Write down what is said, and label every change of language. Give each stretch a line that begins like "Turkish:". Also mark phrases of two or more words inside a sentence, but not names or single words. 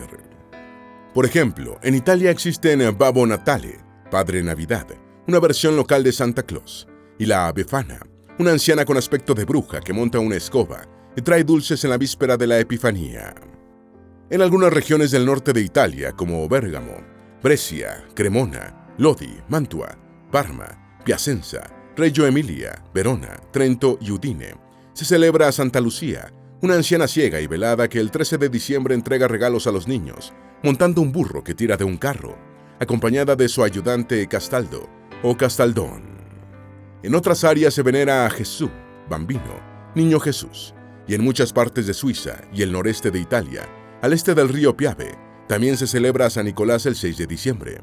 Spanish: Por ejemplo, en Italia existen Babbo Natale, Padre Navidad, una versión local de Santa Claus, y la Befana, una anciana con aspecto de bruja que monta una escoba y trae dulces en la víspera de la Epifanía. En algunas regiones del norte de Italia, como Bérgamo, Brescia, Cremona, Lodi, Mantua, Parma, Piacenza, Reggio Emilia, Verona, Trento y Udine, se celebra a Santa Lucía, una anciana ciega y velada que el 13 de diciembre entrega regalos a los niños, montando un burro que tira de un carro, acompañada de su ayudante Castaldo o Castaldón. En otras áreas se venera a Jesús, Bambino, Niño Jesús, y en muchas partes de Suiza y el noreste de Italia, al este del río Piave, también se celebra a San Nicolás el 6 de diciembre.